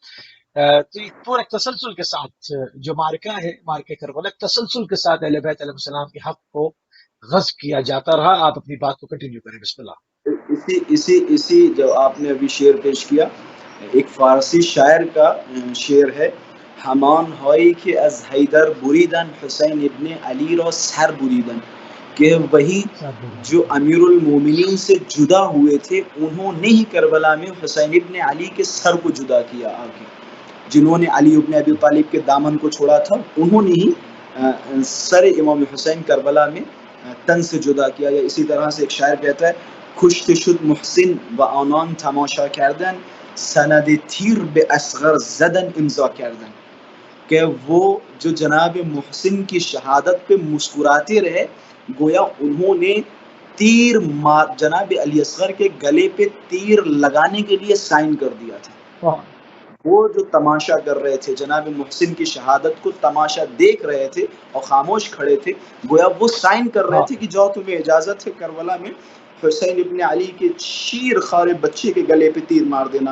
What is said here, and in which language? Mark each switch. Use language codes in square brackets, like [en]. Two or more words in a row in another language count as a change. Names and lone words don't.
[ur] تو یہ پورے تسلسل کے ساتھ جو مارکہ ہے, مارکہ کربلا, تسلسل کے ساتھ اہل بیت [ar] علیہ السلام [ur] کے حق کو غصب کیا جاتا رہا. آپ اپنی بات کو کنٹینیو کریں, [ar] بسم اللہ. [ur] اسی جو آپ نے ابھی شعر پیش کیا, ایک فارسی شاعر کا شعر ہے, [fa] ہمان ہوئی کہ از حیدر بریدن حسین ابن علی را سر بریدن, [ur] کہ وہی جو امیر المومنین سے جدا ہوئے تھے انہوں نے ہی کربلا میں حسین ابن علی کے سر کو جدا کیا. آگے جنہوں نے علی ابن ابی طالب کے دامن کو چھوڑا تھا انہوں نے ہی سر امام حسین کربلا میں تن سے جدا کیا. یا اسی طرح سے ایک شاعر کہتا ہے [fa] کشته شد محسن و آنان تماشا کردن سند تیر به اصغر زدن امضا کردن, [ur] کہ وہ جو جناب محسن کی شہادت پہ مسکراتے رہے, گویا انہوں نے تیر جناب علی اصغر کے گلے پہ تیر لگانے کے لیے سائن کر دیا تھا. وہ جو تماشا کر رہے تھے, جناب محسن کی شہادت کو تماشا دیکھ رہے تھے اور خاموش کھڑے تھے, گویا وہ سائن کر رہے تھے کہ جاؤ تمہیں اجازت ہے کربلا میں حسین ابن علی کے شیر خوار بچے کے گلے پہ تیر مار دینا.